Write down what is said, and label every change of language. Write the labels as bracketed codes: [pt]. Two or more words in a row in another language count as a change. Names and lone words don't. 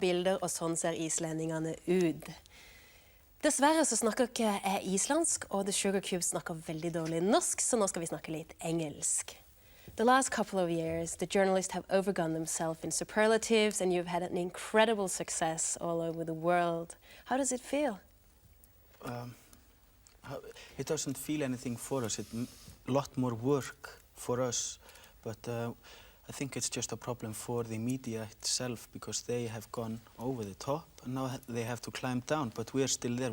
[no] bilder, og sånn ser islendingene ut. Dessverre så snakker ikke jeg islandsk, og The Sugarcubes snakker veldig dårlig norsk, så nå skal vi snakke litt engelsk. [en] The last couple of years, the journalists have overgone themselves in superlatives, and you've had an incredible success all over the world. How does it feel? It doesn't feel anything for us. It's a lot more work for us, but I think it's just a problem for the media itself because they have gone over the top and now they have to climb down, but we're still there.